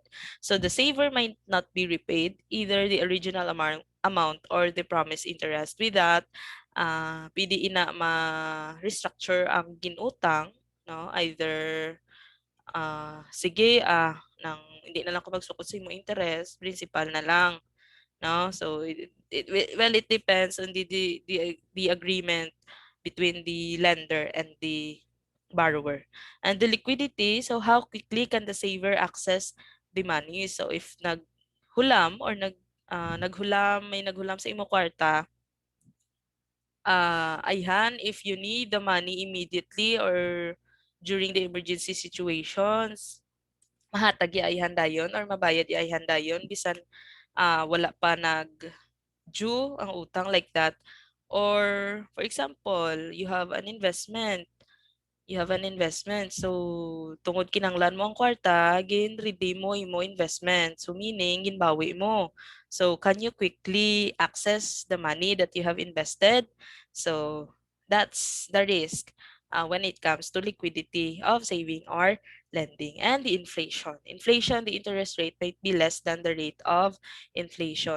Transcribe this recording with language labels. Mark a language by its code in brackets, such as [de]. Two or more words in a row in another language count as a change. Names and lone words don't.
[en] So, the saver might not be repaid either the original amount or the promised interest. With that, [hil] pwede ina ma-restructure ang ginutang, no? Either, sige, nang hindi na lang ko magsukod sa imo interest, principal na lang. No, [en] so it depends on the agreement between the lender and the borrower. And the liquidity, so how quickly can the saver access the money? So if [hil] naghulam or may naghulam sa imo kwarta, ayhan, [en] if you need the money immediately or during the emergency situations, [hil] mahatag ayhan dayon or mabayad ayhan dayon bisan wala pa due ang utang, [en] like that. Or for example, you have an investment, You have an investment. So, [hil] tungod kinanglan mo ang kwarta, redeem mo imo investment. [en] So, meaning, [hil] ginbawi mo. [en] So, can you quickly access the money that you have invested? So, that's the risk when it comes to liquidity of saving or lending. And the inflation. Inflation, the interest rate might be less than the rate of inflation.